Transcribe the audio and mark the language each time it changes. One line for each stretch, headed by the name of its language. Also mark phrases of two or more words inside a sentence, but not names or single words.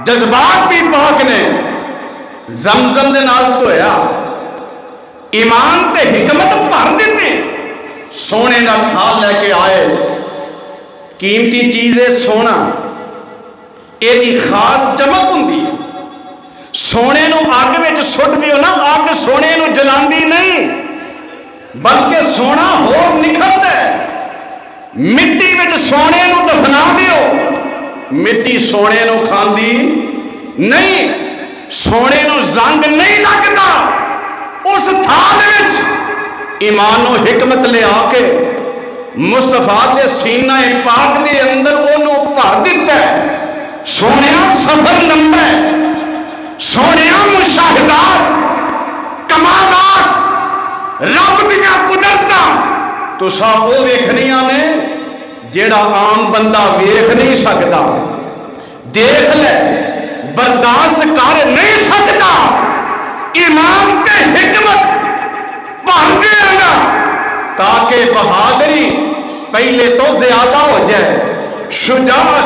Punjabi: جذبات بھی پاک نے، زمزم دے نال دھویا، ایمان تے حکمت بھر دیتے، سونے دا تھال لے کے آئے، قیمتی چیزیں سونا، یہ دی خاص چمک ہوندی ہے، سونے نو اگ وچ سٹ دیو نا، اگ سونے نو جلاندی نہیں، بلکہ سونا ہور نکھرتا ہے، مٹی وچ سونے نو دفنا دیو، مٹی سونے نو کھاندی نہیں، سونے نو زنگ نہیں لگتا، اس تھال وچ ایمان و حکمت لے آ کے مصطفیٰ دے سینہ پاک دے اندر انہوں بھر دیتا ہے۔ سونیا سفر لمبا ہے، سونیا مشاہدات دیاں قدرتاں تساں وہ ویکھنیاں نے جیڑا عام بندہ ویکھ نہیں سکتا، دیکھ لے برداشت کر نہیں سکتا، ایمان تے حکمت بھر دے گا تاکہ بہادری پہلے تو زیادہ ہو جائے، شجاعت